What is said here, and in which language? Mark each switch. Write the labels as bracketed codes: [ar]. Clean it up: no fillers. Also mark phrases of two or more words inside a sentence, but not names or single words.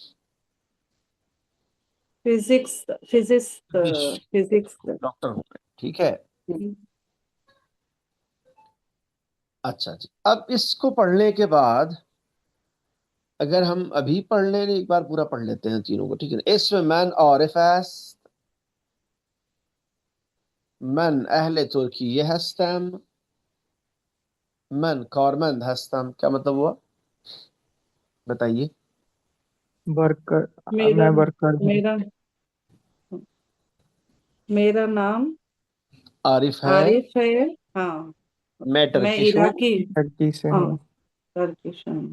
[en] Physics. Physicist. फिजिस्ट, फिजिक्स। [hi] डॉक्टर हूँ मैं। ठीक है। अच्छा जी, अब इसको पढ़ने के बाद अगर हम अभी पढ़ लें, एक बार पूरा पढ़ लेते हैं तीनों को। ठीक है। इसमें मैन और [fa] من أهل تركيا هستم. من کارمند هستم [hi] क्या मतलब हुआ? बताइए। वर्कर। मेरा मैं वर्कर हूँ। मेरा मेरा नाम आरिफ है। आरिफ है। हाँ। मैं मैं टर्किश हूँ। इराकी। टर्की से हाँ। हूँ। टर्किश हूँ।